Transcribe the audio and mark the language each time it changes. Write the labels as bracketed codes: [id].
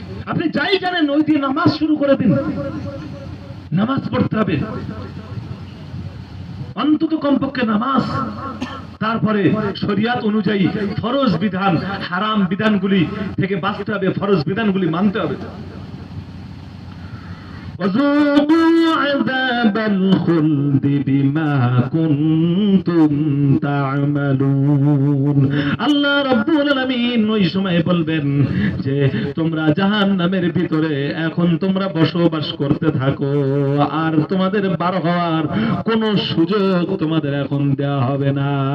[bn] আপনি যাই জানেন ওই দিয়ে নামাজ শুরু করে দিন, নামাজ পড়তে হবে, অন্তত কমপক্ষে নামাজ, তারপরে শরিয়াত অনুযায়ী ফরজ বিধান, হারাম বিধানগুলি থেকে বাঁচতে হবে, ফরজ বিধানগুলি মানতে হবে। [ar] وذوقوا عذاب الخلد بما كنتم تعملون। [bn] আল্লাহ রাব্বুল আলামিন ওই সময় বলবেন যে তোমরা জাহান্নামের ভিতরে এখন তোমরা বসবাস করতে থাকো, আর তোমাদের বার হওয়ার কোনো সুযোগ তোমাদের এখন দেওয়া হবে না।